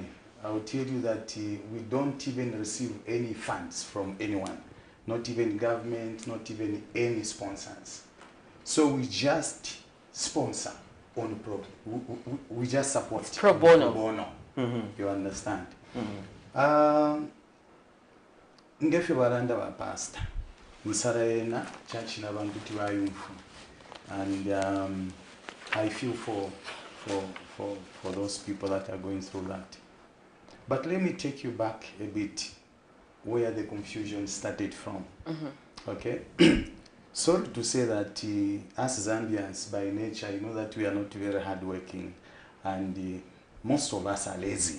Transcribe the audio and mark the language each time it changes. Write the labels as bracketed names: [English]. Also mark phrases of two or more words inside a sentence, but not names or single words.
[English] I will tell you that we don't even receive any funds from anyone. Not even government, not even any sponsors. So we just sponsor on we just support. Pro bono. Pro bono. You understand? [Bemba] Ngefe baranda ba pastor. Nsarayena church na bantu tibayumfu. [English] And I feel for those people that are going through that. But let me take you back a bit where the confusion started from. Okay? Sorry to say that us Zambians by nature, you know that we are not very hardworking and most of us are lazy.